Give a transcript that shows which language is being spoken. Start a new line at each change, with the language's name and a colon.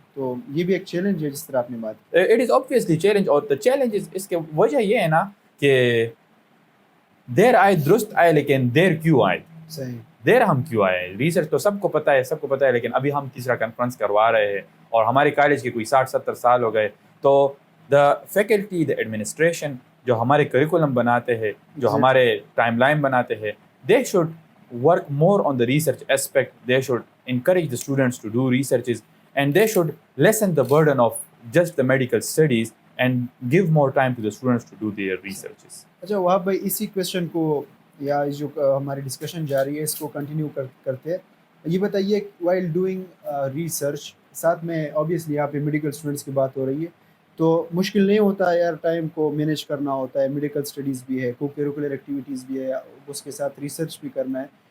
Urdu: تو یہ بھی ایک چیلنج ہے جس طرح آپ نے بات کی.
English: it is obviously challenge,
Urdu: اور دا چیلنج اس کے وجہ یہ ہے نا کہ دیر آئے درست آئے, لیکن دیر کیوں آئے, صحیح, دیر ہم کیوں آئے. ریسرچ تو سب کو پتہ ہے, لیکن ابھی ہم تیسرا کانفرنس کروا رہے ہیں, اور ہمارے کالج کے کوئی 60-70 سال ہو گئے. تو دا فیکلٹی, دا ایڈمنسٹریشن جو ہمارے کریکولم بناتے ہیں, جو ہمارے ٹائم لائن بناتے ہیں,
English: They should work more on the research aspect. They should encourage the students to do researches, and they should lessen the burden of just the medical studies and give more time to the students to do their researches.
Urdu: اچھا وہاب بھائی, اسی question کو یا جو ہماری discussion جاری ہے اس کو کنٹینیو کرتے ہیں. یہ بتائیے,
English: while doing research,
Urdu: ساتھ میں آبویسلی یہاں پہ میڈیکل اسٹوڈنٹس کی بات ہو رہی ہے, تو مشکل نہیں ہوتا یار, ٹائم کو مینیج کرنا ہوتا ہے, میڈیکل اسٹڈیز بھی ہے, کو کریکولر ایکٹیویٹیز بھی ہے, اس کے ساتھ ریسرچ بھی کرنا ہے.